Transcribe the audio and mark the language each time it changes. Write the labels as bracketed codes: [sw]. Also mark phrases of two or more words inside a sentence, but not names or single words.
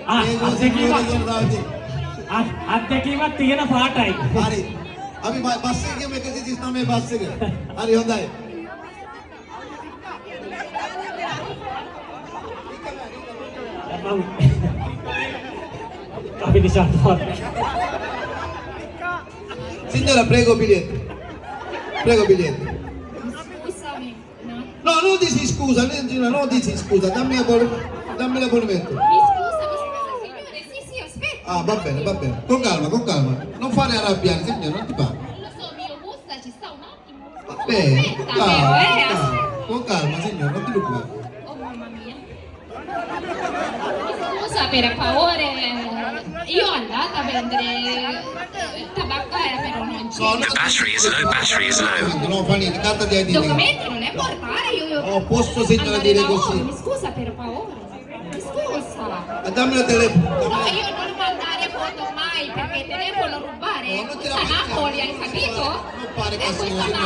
[si] අත්දැකීමක් තියෙන පාටයි. හරි. අපි බස් එකේ 139 බස් එක. හරි හොඳයි. අපි නිශාන්ත මහත්තයා. [it] Signora, prego biglietto. No, non dici scusa, non dici scusa, dammi la bolletto. Mi scusa, signore, sì, aspetta. Va bene. Con calma. Non fare arrabbiare, signore, non ti parlo. Lo so, mio busta, ci sta un attimo. Va bene, Aspetta, però, con calma, signore, non ti preoccupare. Oh, mamma mia. Scusa, per favore, io andata a prendere tabaccaia, però non c'è. No, [en] Battery is low. [it] non fa niente, carta di identità. Documenti non è portare, io... Oh, posso signora andare dire da così? voi, mi scusa, per favore. Mi scusa. Dammi il telefono. No, io non mandare foto mai perché telefono rubare. No, non te la Questa faccio. Napoli, hai capito? Non fare E così, questa signora.